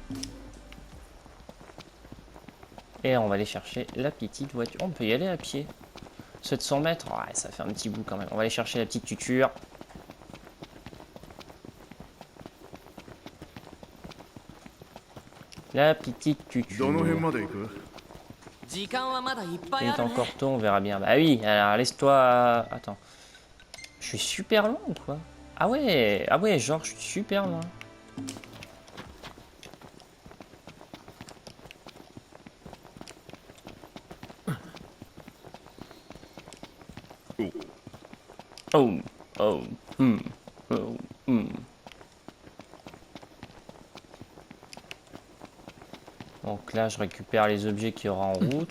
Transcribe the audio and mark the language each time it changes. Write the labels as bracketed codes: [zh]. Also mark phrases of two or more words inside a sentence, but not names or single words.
[fr] Et on va aller chercher la petite voiture. On peut y aller à pied. 700 mètres, ouais, ça fait un petit bout quand même. On va aller chercher la petite tuture. La petite tuture. [ja] どの辺まで行く？時間はまだいっぱ [fr] Il [ja] い [fr] est [ja] あるね。 [fr] encore tôt, on verra bien. Bah oui, alors laisse-toi... Attends. Je suis super loin ou quoi? Ah ouais, genre je suis super loin. Oh, oh, oh, Donc là, je récupère les objets qu'il y aura en route.